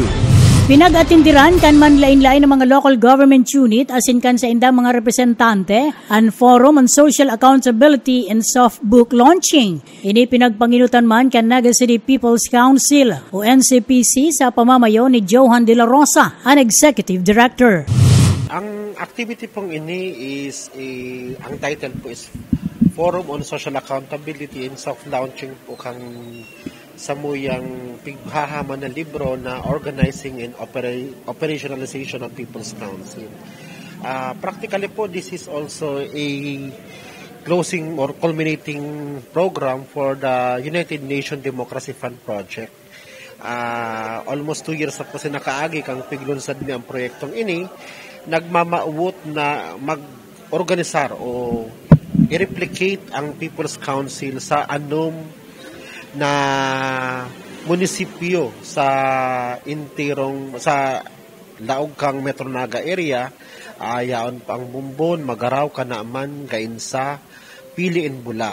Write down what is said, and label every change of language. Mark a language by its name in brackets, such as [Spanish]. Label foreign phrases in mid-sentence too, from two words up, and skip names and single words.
[Bikol] Pinag-atindiran kan manlain-lain ng mga local government unit asin kan sa indang mga representante ang Forum on Social Accountability and Soft Book Launching. Ini pinagpanginutan man kan Naga City People's Council o NCPC sa pamamayo ni Johan De La Rosa, ang Executive Director. Ang activity pong ini is, ang title po is Forum on Social Accountability and Soft Launching po kang samuyang pighahaman na libro na Organizing and Operationalization of People's Council. [English] Practically po, this is also a closing or culminating program for the United Nations Democracy Fund Project. [Bikol] Almost 2 years na po sinakaagi kang piglunsad ni ang proyektong ini, nagmamauwot na mag-organisar o i-replicate ang People's Council sa anom na munisipyo sa laog kang Metro Naga area, yaon pa ang Bumbon, Magaraw, Kanaaman, Gainsa, Pili and Bula.